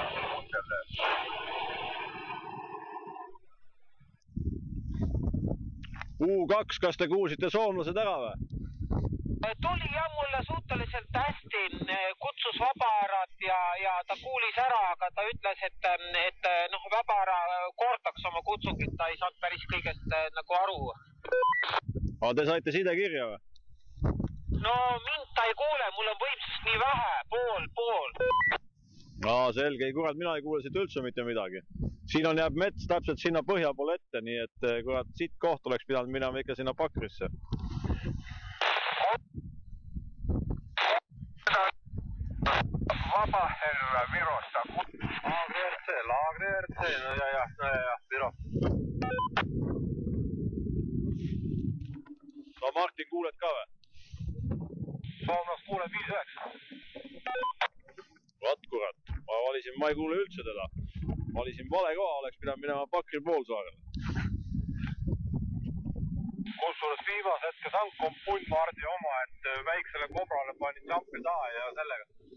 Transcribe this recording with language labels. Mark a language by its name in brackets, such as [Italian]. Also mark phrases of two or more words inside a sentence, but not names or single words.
[Finnish] Kuuntele. [Estonian] U2, kas te kuulsite soomlased ära või? Tuli jah mulle suhteliselt hästi, kutsus Vabaarad ja ta kuulis ära, aga ta ütles, et Vabaara kordaks oma kutsungit, ta ei saanud päris kõigest nagu aru. Aga te saite sidekirja või? No mind ta ei kuule, mul on võimsust nii vähe, pool. Selge, kurat, mina ei kuule siit üldse mitte midagi. Siin jääb mets täpselt sinna põhja poole ette, nii et kurat, siit koht oleks pidanud minema ikka sinna Pakrisse. [Finnish] Vapaa herra Virosta. [Estonian] Laagri RC, no ja, Viro. No Martin, kuuled ka või? Soomlas kuuled 5-9. Vat kurat, ma ei kuule üldse teda. Ma olisin vale koha, oleks pidanud minema Pakri poolsaarele. Kusjuures viimase hetke tank on Punnmardi oma, et väiksele kobrale panin jampi taha ja sellega.